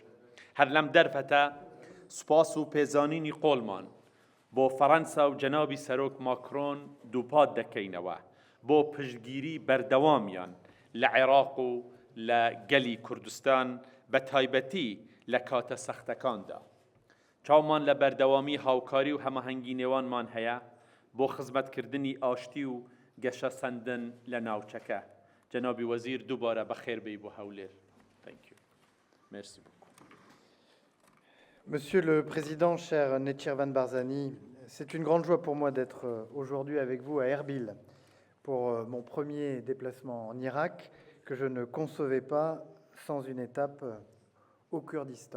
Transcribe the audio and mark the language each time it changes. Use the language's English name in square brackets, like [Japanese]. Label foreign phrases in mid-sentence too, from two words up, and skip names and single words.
[Central Kurdish] هەر لەم دەرفەتە سوپاس و پێزانینی قۆڵمان بۆ فەڕەنسا و جەنابی سەرۆک ماکرۆن دووپات دەکەینەوە بۆ پشتگیری بەردەوامیان لە عێراق و لە گەلی کوردستان بە تایبەتی لە کاتە سەختەکاندا. چاومان لە بەردەوامی هاوکاری و هەمەهەنگی نێوانمان هەیە بۆ خزمەتکردنی ئاشتی و گەشە سەندن لە ناوچەکە. جنابی وزیر دووبارە بەخێر بێی بۆ هەولێر. [English] Thank you. [French] Merci beaucoup. Monsieur le Président, cher Netchirvan Barzani, c'est une grande joie pour moi d'être aujourd'hui avec vous à Erbil pour mon premier déplacement en Irak que je ne concevais pas sans une étape au Kurdistan.